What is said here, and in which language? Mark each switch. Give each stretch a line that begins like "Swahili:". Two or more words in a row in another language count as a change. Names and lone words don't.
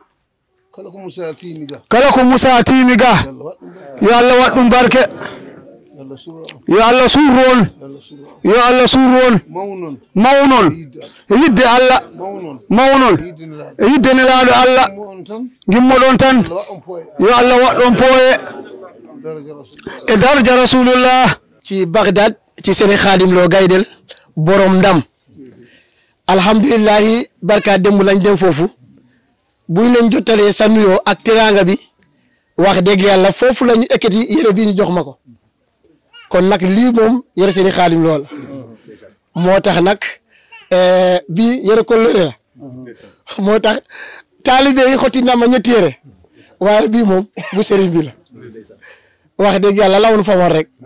Fula: kala ko Musa tiimi ga yo Allah waɗ ɗum barke yo Allah suuru on yo Allah suuru on mawnon e yidde Allah mawnon e yidde nelaaɗo Allah gimmoɗon tan yo Allah waɗɗon pooye e daraja Rasulullah
Wolof: ci Bagdad ci Serigne Khadim Lo Gaydel borom ndam alhamdulillahi barka démb lañ dem foofu buñ leen jottalee sa nuyoo ak teraanga bi wax dëgg yàlla foofu lañu ekkati yére bii ñu jox ma ko kon nag lii moom yére Serigne Khadim Lo la moo tax nag bii yére kolleere la moo tax taalibe yi xotti na ma ñetti yére waaye bii moom bu Serigne bi la wax dëgg yàlla lawoon fa woon rek